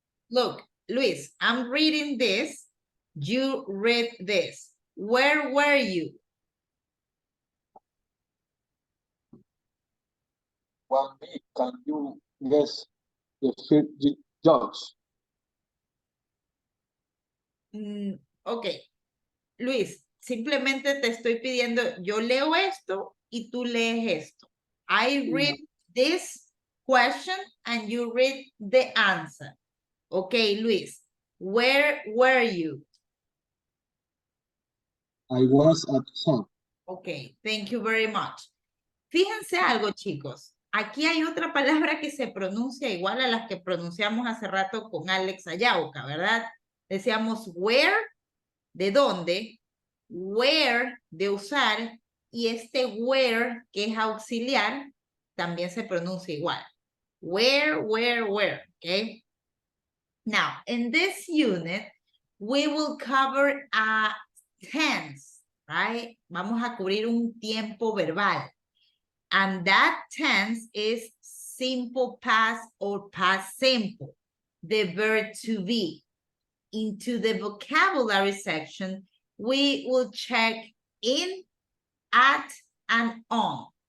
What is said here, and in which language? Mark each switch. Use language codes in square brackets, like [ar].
[en] Look, Luis, I'm reading this. You read this. Where were you? 1B, can you guess the first jobs? Ok. [es] Luis, simplemente te estoy pidiendo, yo leo esto y tú lees esto. [en] I read this question and you read the answer. Okay, Luis, where were you? I was at home. Okay, thank you very much. [es] Fíjense algo, chicos. Aquí hay otra palabra que se pronuncia igual a las que pronunciamos hace rato con Alex Ayauca, ¿verdad? Decíamos where, ¿de dónde? Where, de usar. Y este where, que es auxiliar, también se pronuncia igual. [en] Where, okay? Now, in this unit, we will cover a tense, right? [es] Vamos a cubrir un tiempo verbal. [en] And that tense is simple past or past simple, the verb to be. Into the vocabulary section, we will check in, at, and on.